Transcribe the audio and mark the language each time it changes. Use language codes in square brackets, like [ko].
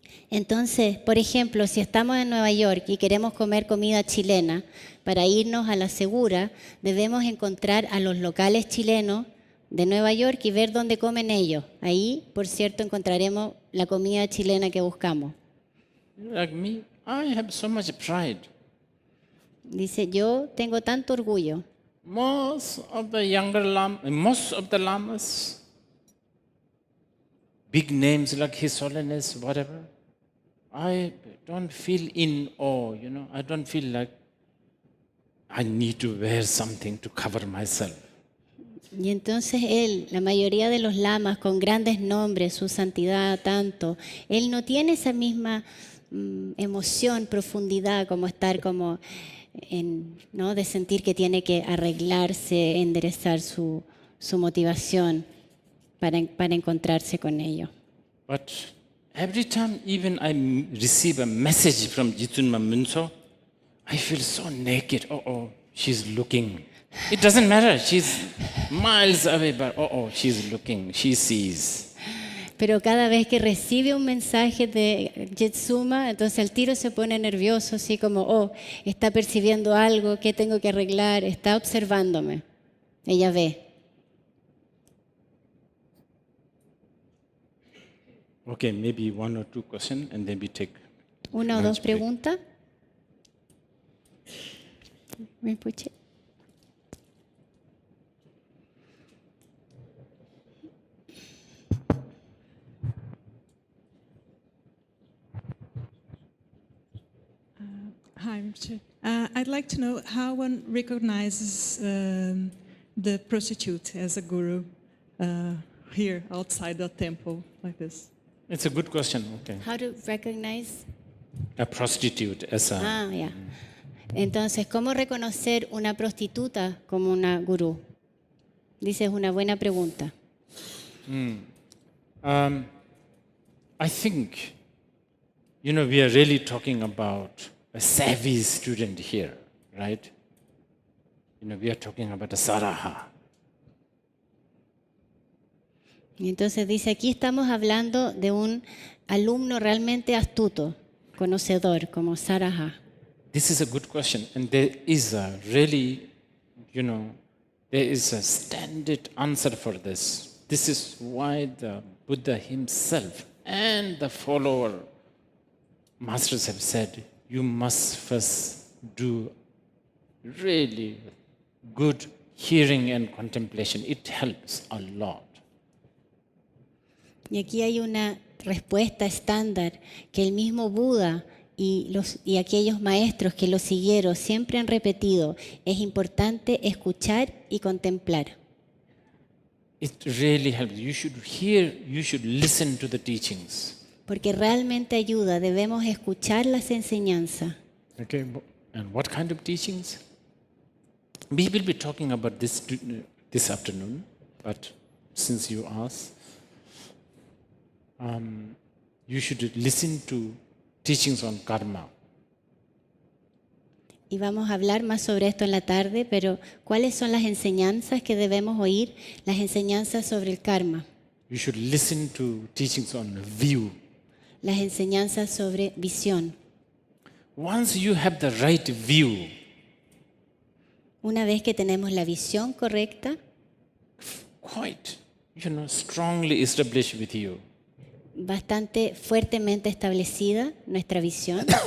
[es] Entonces, por ejemplo, si estamos en Nueva York y queremos comer comida chilena, para irnos a la segura, debemos encontrar a los locales chilenos de Nueva York y ver dónde comen ellos. Ahí, por cierto, encontraremos la comida chilena que buscamos. [en] Like me, I have so much pride. Dice, yo tengo tanto orgullo. Most of the lamas, big names like His Holiness, whatever, I don't feel in awe, you know. I don't feel like I need to wear something to cover myself. [es] Y entonces él, la mayoría de los lamas con grandes nombres, su santidad tanto, él no tiene esa misma emoción, profundidad, como estar como ¿no? De sentir que tiene que arreglarse, enderezar su motivación para encontrarse con ello. [en] But every time even I receive a message from Jitsunma Munso, I feel so naked. Oh, she's looking. It doesn't matter. She's miles away, but she's looking. She sees. [es] Pero cada vez que recibe un mensaje de Jitsuma, entonces el tiro se pone nervioso, así como, está percibiendo algo, ¿qué tengo que arreglar? Está observándome. Ella ve. [en] Okay, maybe one or two questions and then we take [es] Una o [en] lunch [es] dos [en] break. [es] preguntas. ¿Me escuché? [en] Hi, Richard. I'd like to know how one recognizes the prostitute as a guru here outside the temple like this. It's a good question. Okay. How to recognize. A prostitute as a. [es] Ah, ya. Entonces, ¿cómo reconocer una prostituta como una gurú? Dice, es una buena pregunta. [en] I think, we are really talking about a savvy student here, right? We are talking about a Saraha. [es] Y entonces dice, aquí estamos hablando de un alumno realmente astuto, conocedor, como Saraha. [en] This is a good question, and there is a really, there is a standard answer for this. This is why the Buddha himself and the follower masters have said, you must first do really good hearing and contemplation. It helps a lot. [es] Y aquí hay una respuesta estándar que el mismo Buda y aquellos maestros que lo siguieron siempre han repetido. Es importante escuchar y contemplar. [en] It really helps. You should listen to the teachings. [es] Porque realmente ayuda, debemos escuchar las enseñanzas. [en] Okay, and what kind of teachings? We will be talking about this this afternoon, but since you asked, you should listen to teachings on karma. [es] Y vamos a hablar más sobre esto en la tarde, pero ¿cuáles son las enseñanzas que debemos oír? Las enseñanzas sobre el karma, [en] You should listen to teachings on view. [es] las enseñanzas sobre visión. [en] Once you have the right view, [es] Una vez que tenemos la visión correcta, [en] quite, strongly established with you, [es] bastante fuertemente establecida nuestra visión,